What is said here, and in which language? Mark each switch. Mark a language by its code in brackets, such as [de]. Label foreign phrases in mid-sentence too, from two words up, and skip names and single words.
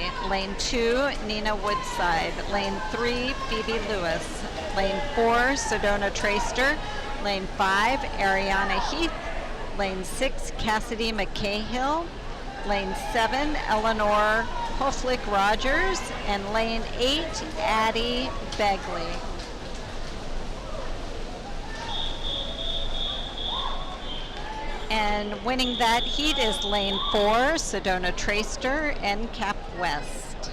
[en] Lane 2, Nina Woodside. Lane 3, Phoebe Lewis. Lane 4, Sedona Traister. Lane 5, Ariana Heath. Lane 6, Cassidy McCahill. Lane 7, Eleanor Hoflick Rogers. And lane 8, Addie Begley. And winning that heat is lane 4, Sedona Traister, NCAP West.